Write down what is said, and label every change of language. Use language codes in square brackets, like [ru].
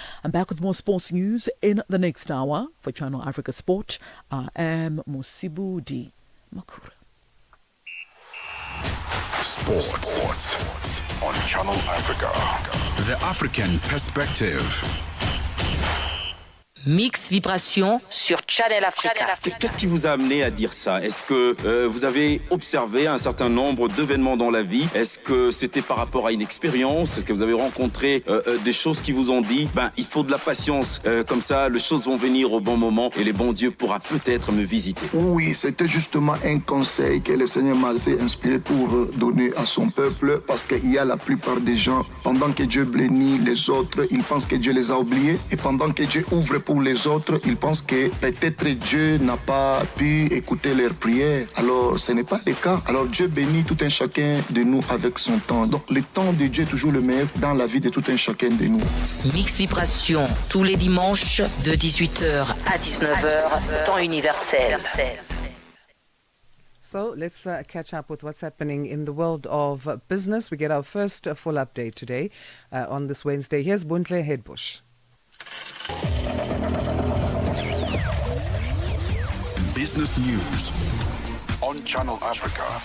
[en] I'm back with more sports news in the next hour. For Channel Africa Sport, I am Musibu D. Makura. Sports on Channel Africa. The African Perspective. [fr] Mix Vibration sur Channel Africa. Qu'est-ce qui vous a amené à dire ça? Est-ce que vous avez observé un certain nombre d'événements dans la vie? Est-ce que c'était par rapport à une expérience? Est-ce que vous avez rencontré des choses qui vous ont dit il faut de la patience, comme ça les choses vont venir au bon moment et les bons dieux pourra peut-être me visiter? Oui, c'était justement un conseil que le Seigneur m'a fait inspirer pour donner à son peuple, parce qu'il y a la plupart des gens, pendant que Dieu bénit les autres, ils pensent que Dieu les a oubliés, et pendant que Dieu ouvre pour pour les autres, ils pensent que peut-être Dieu n'a pas pu écouter leurs prières. Alors, ce n'est pas le cas. Alors, Dieu bénit tout un chacun de nous avec son temps. Donc, le temps de Dieu est toujours le meilleur dans la vie de tout un chacun de nous. Mix Vibration, tous les dimanches de 18h à 19h, temps universel. [en] So let's catch up with what's happening in the world of business. We get our first full update today on this Wednesday. Here's Buntle Headbush. Business news on Channel Africa.